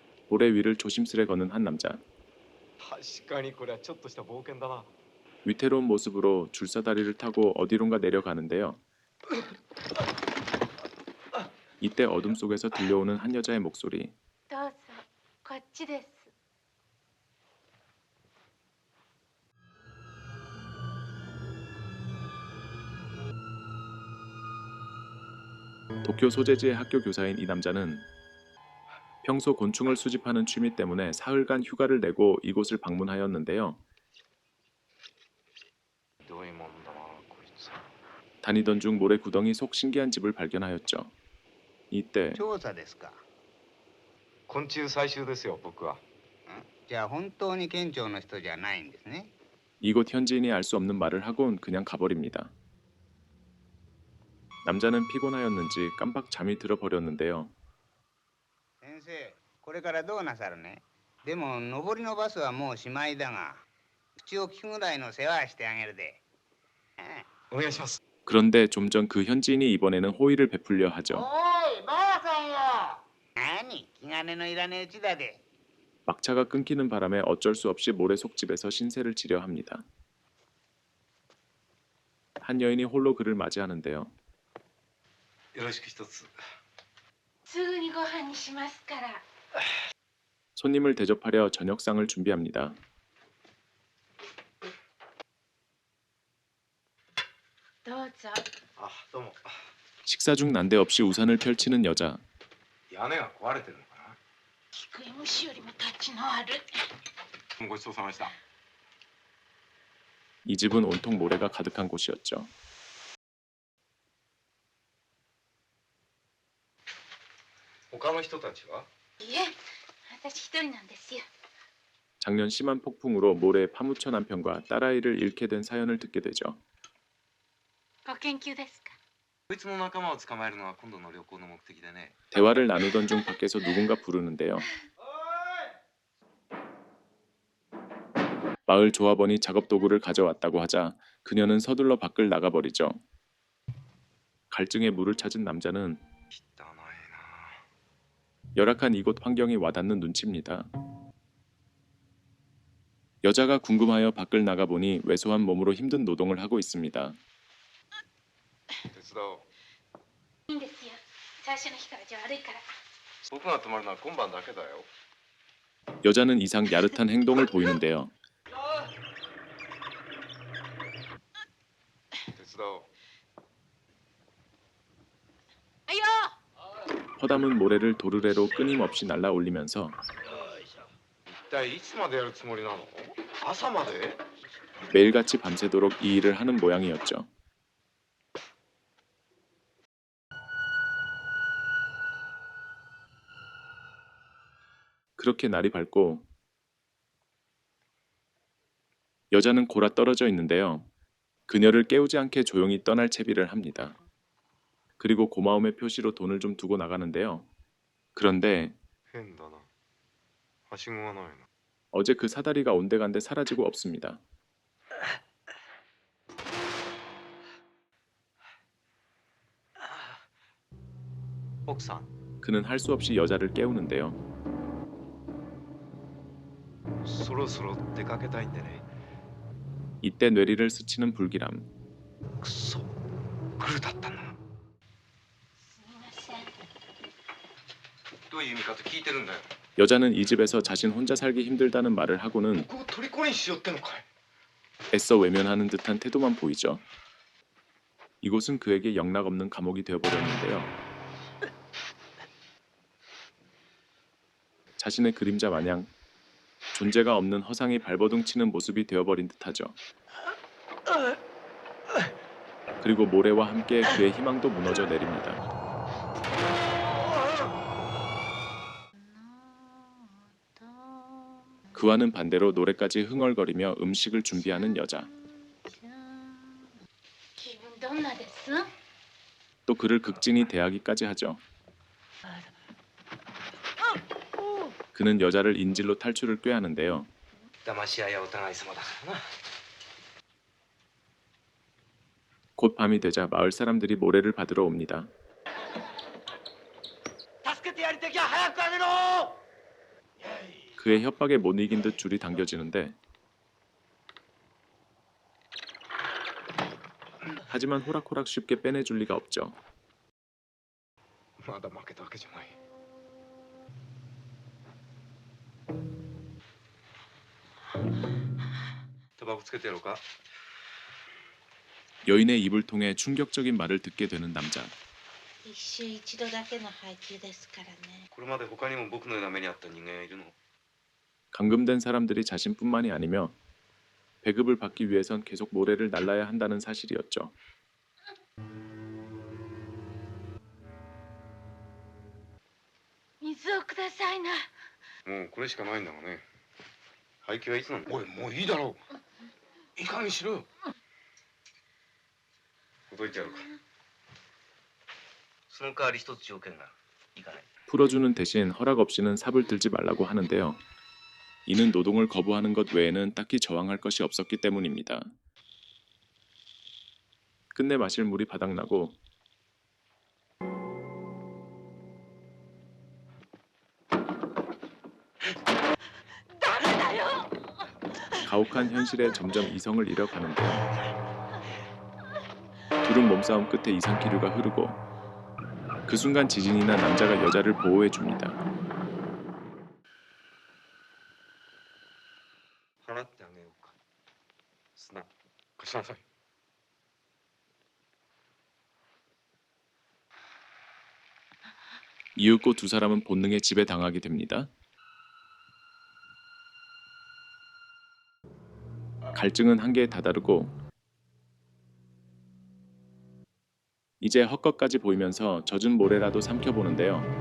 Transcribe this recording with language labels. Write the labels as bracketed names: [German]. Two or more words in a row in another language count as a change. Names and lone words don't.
[Korean] 모래 위를 조심스레 걷는 한 남자. [Japanese] 確かにこれはちょっとした冒険だな。 [Korean] 위태로운 모습으로 줄사다리를 타고 어디론가 내려가는데요. 이때 어둠 속에서 들려오는 한 여자의 목소리. [Japanese] どうぞこっちです。 [Korean] 도쿄 소재지의 학교 교사인 이 남자는 평소 곤충을 수집하는 취미 때문에 사흘간 휴가를 내고 이곳을 방문하였는데요. [Japanese] どういうもんだなこいつ。 [Korean] 다니던 중 모래 구덩이 속 신기한 집을 발견하였죠. 이때 [Japanese] 調査ですか。昆虫採集ですよ僕は。じゃあ本当に県庁の人じゃないんですね。 [Korean] 이곳 현지인이 알 수 없는 말을 하곤 그냥 가버립니다. 남자는 피곤하였는지 깜빡 잠이 들어버렸는데요. [Japanese] 先生、これからどうなさるね。でも上りのバスはもうしまいだが、口を聞くぐらいの世話してあげるで。お願いします。 [Korean] 그런데 좀 전 그 현지인이 이번에는 호의를 베풀려 하죠. [Japanese] おい、ばあさんよ。何、気兼ねのいらねえうちだで。 [Korean] 막차가 끊기는 바람에 어쩔 수 없이 모래 속집에서 신세를 지려 합니다. 한 여인이 홀로 그를 맞이하는데요. [Japanese] よろしく一つ。すぐにご飯にしますから。 [Korean] 손님을 대접하려 저녁상을 준비합니다. [Japanese] どうぞ。あ、どうも。 [Korean] 식사 중 난데없이 우산을 펼치는 여자. [Japanese] 屋根が壊れてるのか菊井虫よりも立ちのある。な。ごちそうさまでした。 [Korean] 이 집은 온통 모래가 가득한 곳이었죠. [Japanese] 他の人たちは？いえ、私一人なんですよ。 [Korean] 작년 심한 폭풍으로 모래에 파묻혀 남편과 딸아이를 잃게 된 사연을 듣게 되죠. [Japanese] ご研究ですか。こいつの仲間を捕まえるのは今度の旅行の目的でね。 [Korean] 대화를 나누던 중 밖에서 누군가 부르는데요. 마을 조합원이 작업 도구를 가져왔다고 하자 그녀는 서둘러 밖을 나가버리죠. 갈증에 물을 찾은 남자는 [Japanese] 汚いな。 [Korean] 열악한 이곳 환경이 와닿는 눈치입니다. 여자가 궁금하여 밖을 나가보니 왜소한 몸으로 힘든 노동을 하고 있습니다. [Japanese] 手伝おう。いいんですよ。最初の日からじゃ悪いから。僕が泊まるのは今晩だけだよ。 [Korean] 여자는 이상 야릇한 행동을 보이는데요. [Japanese] 手伝おう。あいよ。 [Korean] 허담은 모래를 도르래로 끊임없이 날라 올리면서 [Japanese] 一体いつまでやるつもりなの？朝まで？ [Korean] 매일같이 밤새도록 이 일을 하는 모양이었죠. 그렇게 날이 밝고 여자는 골아 떨어져 있는데요. 그녀를 깨우지 않게 조용히 떠날 채비를 합니다. 그리고 고마움의 표시로 돈을 좀 두고 나가는데요. 그런데 [Japanese] 変だな。はしごがないな。 [Korean] 어제 그 사다리가 온데간데 사라지고 없습니다. [Japanese] 奥さん、 [Korean] 그는 할 수 없이 여자를 깨우는데요. [Japanese] そろそろ出かけたいんでね。 [Korean] 이때 뇌리를 스치는 불길함. [Japanese] くそ、グルだったな。すみません。どういう意味かと聞いてるんだよ。 [Korean] 여자는 이 집에서 자신 혼자 살기 힘들다는 말을 하고는 [Japanese] ここを虜にしようってのかい。 [Korean] 애써 외면하는 듯한 태도만 보이죠. 이곳은 그에게 영락없는 감옥이 되어버렸는데요. 자신의 그림자 마냥 존재가 없는 허상이 발버둥 치는 모습이 되어버린 듯하죠. 그리고 모래와 함께 그의 희망도 무너져 내립니다. 그와는 반대로 노래까지 흥얼거리며 음식을 준비하는 여자. [Japanese] 気分どんなです？ [Korean] 또 그를 극진히 대하기까지 하죠. 그는 여자를 인질로 탈출을 꾀하는데요. [Japanese] 騙し合いはお互い様だからな。 [Korean] 곧 밤이 되자 마을 사람들이 모래를 받으러 옵니다. [Japanese] 助けてやりてきゃ早くあげろ。 [Korean] 그의 협박에 못 이긴 듯 줄이 당겨지는데 하지만 호락호락 쉽게 빼내줄 리가 없죠. [Japanese] まだ負けたわけじゃない。タバコつけてやろうか。 [Korean] 여인의 입을 통해 충격적인 말을 듣게 되는 남자. [Japanese] 一週一度だけの配給ですからね。これまで他にも僕のような目にあった人間がいるの？ [Korean] 감금된 사람들이 자신뿐만이 아니며 배급을 받기 위해선 계속 모래를 날라야 한다는 사실이었죠. [Japanese] 水をくださいな。もうこれしかないんだがね。配給はいつなの？おい、もういいだろう。いい加減にしろよ。ほどいてやるか。その代わり一つ条件がいかない。 [Korean] 풀어주는 대신 허락 없이는 삽을 들지 말라고 하는데요. 이는 노동을 거부하는 것 외에는 딱히 저항할 것이 없었기 때문입니다. 끝내 마실 물이 바닥나고 가혹한 현실에 점점 이성을 잃어가는데요. 둘은 몸싸움 끝에 이상기류가 흐르고 그 순간 지진이 나 남자가 여자를 보호해 줍니다. [Japanese] 払ってあげようか。砂貸しなさい。 [Korean] 이윽고 두 사람은 본능에 지배당하게 됩니다. 갈증은 한계에 다다르고 이제 헛것까지 보이면서 젖은 모래라도 삼켜보는데요.